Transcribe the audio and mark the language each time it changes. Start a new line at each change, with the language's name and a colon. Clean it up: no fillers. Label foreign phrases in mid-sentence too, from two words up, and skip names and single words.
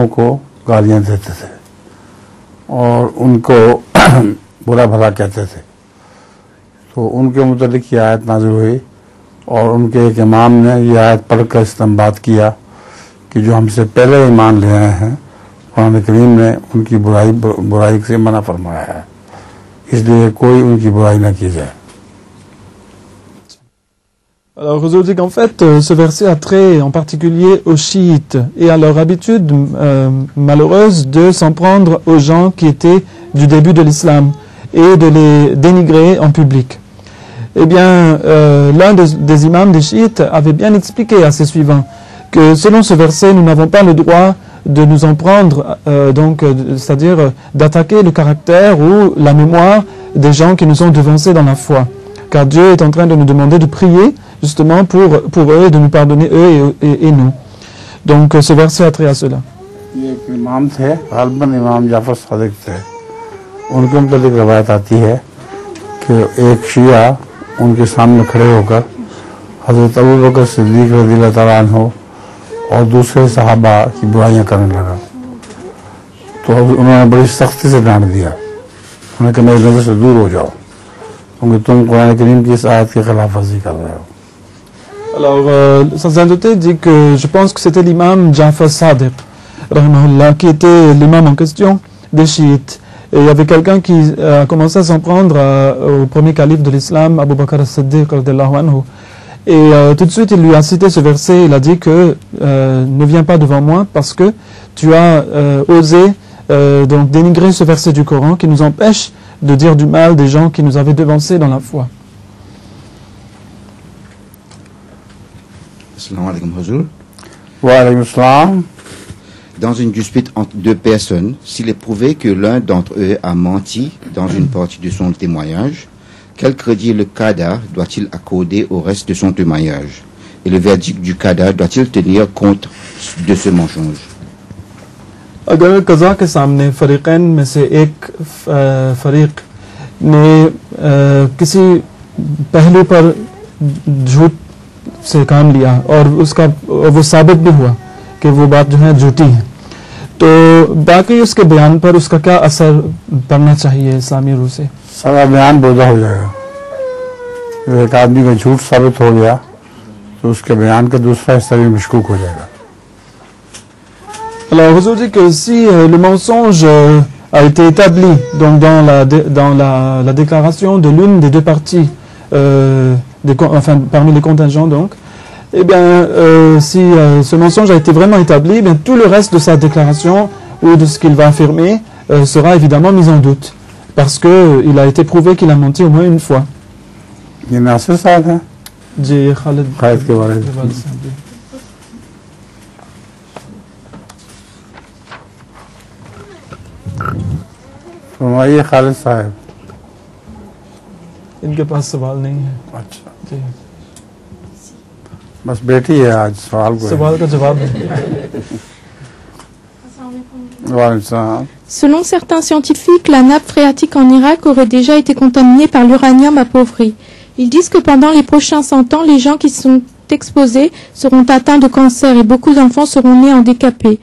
Urdu: کو گالیاں دیتے تھے اور ان کو برا بھلا کہتے تھے، تو ان کے متعلق یہ آیت نازل ہوئی اور ان کے ایک امام نے یہ آیت پڑھ کر استعمال کیا کہ جو ہم سے پہلے ایمان لے آئے ہیں قرآن کریم نے ان کی برائی سے منع فرمایا ہے، اس لیے کوئی ان کی برائی نہ کی جائے.
French: Alors, Huzour dit qu'en fait, ce verset a trait en particulier aux chiites et à leur habitude malheureuse de s'en prendre aux gens qui étaient du début de l'islam et de les dénigrer en public. Eh bien, l'un des imams des chiites avait bien expliqué à ses suivants que selon ce verset, nous n'avons pas le droit de nous en prendre, c'est-à-dire d'attaquer le caractère ou la mémoire des gens qui nous ont devancés dans la foi. Car Dieu est en train de nous demander de prier justement pour eux et de nous pardonner eux et nous. Donc ce verset a trait à cela.
Urdu: یہ ایک امام تھے، غالباً امام جعفر صادق تھے، ان کے مطابق روایت آتی ہے کہ ایک شیعہ ان کے سامنے کھڑے ہو کر حضرت ابو بکر صدیق
Arabic: رضي الله تعالى عنه
Urdu: اور دوسرے صحابہ کی برائیاں کرنے لگا، تو انہوں نے بڑی سختی سے ڈانٹ دیا، انہوں نے کہا میری نظر سے دور ہو جاؤ کیونکہ تم قرآن کریم کی اس آیت کے خلاف ورزی کر رہے ہو.
French: Alors, sa sainteté dit que je pense que c'était l'imam Jafar Sadiq, rahimahullah, qui était l'imam en question des chiites. Et il y avait quelqu'un qui a commencé à s'en prendre au premier calife de l'islam, Abu Bakr as-Siddiq
Arabic: رضي الله عنه.
French: Et tout de suite, il lui a cité ce verset, il a dit que ne viens pas devant moi parce que tu as osé donc dénigrer ce verset du Coran qui nous empêche de dire du mal des gens qui nous avaient devancés dans la foi.
Arabic: السلام عليكم Huzour. وعليكم السلام.
French: Dans une dispute entre deux personnes, s'il est prouvé que l'un d'entre eux a menti dans une partie de son témoignage, quel crédit le qada doit-il accorder au reste de son témoignage? Et le verdict du qada doit-il tenir compte de ce mensonge?
Urdu: اگر قضا کے سامنے فریقین میں سے ایک فریق نے کسی پہلو پر جھوٹ سے کام لیا اور وہ ثابت بھی ہوا کہ وہ بات جو ہے جھوٹی ہے. تو باقی اس کے بیان پر اس کا کیا اثر پڑنا چاہیے اسلامی روح سے? سارا بیان بودا ہو جائے گا. تو ایک آدمی کا جھوٹ ثابت ہو گیا تو اس کے بیان کا دوسرا حصہ بھی مشکوک ہو جائے گا. Alors, vous dites que si le mensonge a été établi donc dans la déclaration de l'une des deux parties, parmi les contingents donc, eh bien, si ce mensonge a été vraiment établi, eh bien, tout le reste de sa déclaration ou de ce qu'il va affirmer sera évidemment mis en doute, parce que il a été prouvé qu'il a menti au moins une fois. یہ ناصر صاحب ہیں جی، خالد کے بارے میں فرمائیے۔ خالد صاحب, ان کے پاس سوال نہیں ہے. अच्छा जी, بس بیٹی ہے آج سوال کا جواب
French: Selon certains scientifiques, la nappe phréatique en Irak aurait déjà été contaminée par l'uranium appauvri. Ils disent que pendant les prochains 100 ans, les gens qui sont exposés seront atteints de cancer et beaucoup d'enfants seront nés handicapés.